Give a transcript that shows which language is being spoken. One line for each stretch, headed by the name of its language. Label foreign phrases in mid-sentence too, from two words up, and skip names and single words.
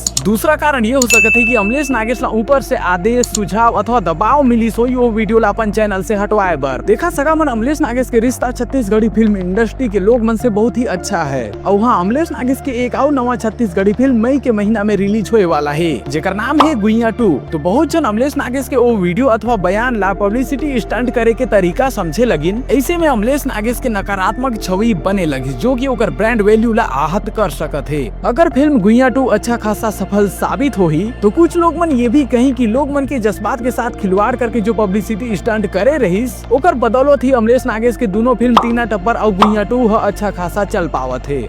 Chhattisgarhi: दूसरा कारण ये हो सकत है कि अमलेश नागेश ला ऊपर से आदेश, सुझाव अथवा दबाव मिली सोई वो वीडियो ला अपन चैनल से हटवाए बर। देखा सगा मन अमलेश नागेश के रिश्ता छत्तीसगढ़ी
English: film industry
Chhattisgarhi: के लोग मन से बहुत ही अच्छा है। और हाँ, अमलेश नागेश के एक और नवा छत्तीसगढ़ी फिल्म मई के महीना में रिलीज होए वाला है, जेकर नाम है गुइया 2। तो बहुत जन अमलेश नागेश के वो वीडियो अथवा बयान ला
English: publicity stunt
Chhattisgarhi: करे के तरीका समझे लगिन। ऐसे में अमलेश नागेश के नकारात्मक छवि बने लगी जो कि ओकर
English: brand value
Chhattisgarhi: ला आहत कर सकत है। अगर फिल्म गुइया 2 अच्छा खासा सफल साबित होही तो कुछ लोग मन ये भी कहीं कि लोग मन के जज्बात के साथ खिलवाड़ करके जो
English: publicity stunt
Chhattisgarhi: करे रहीस ओकर बदौलत ही अमलेश नागेश के दोनों फिल्म टीना टप्पर और गुइया 2 अच्छा खासा चल पावत है।